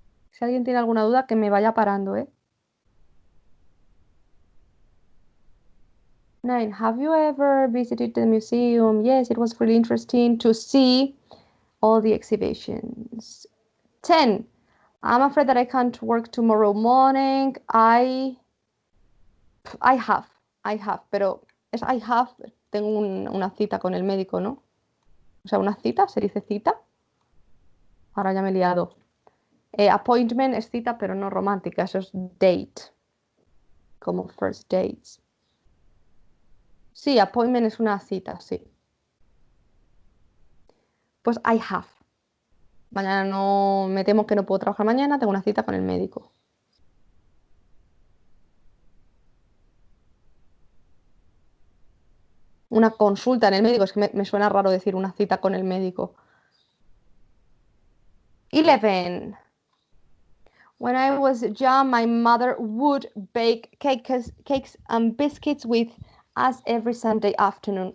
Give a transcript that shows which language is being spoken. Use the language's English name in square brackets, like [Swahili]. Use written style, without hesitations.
[Spanish] Si alguien tiene alguna duda, que me vaya parando, ¿eh? 9. [English] Have you ever visited the museum? Yes, it was really interesting to see all the exhibitions. 10. I'm afraid that I can't work tomorrow morning. I have, [Spanish] pero es I have, tengo una cita con el médico, ¿no? O sea, una cita, ¿se dice cita? Ahora ya me he liado. Appointment es cita, pero no romántica, eso es date, como first dates. Sí, appointment es una cita, sí. Pues [English] I have. [Spanish] Mañana no, me temo que no puedo trabajar mañana, tengo una cita con el médico. Una consulta en el médico, es que me suena raro decir una cita con el médico. 11. [English] When I was young, my mother would bake cakes and biscuits with us every Sunday afternoon.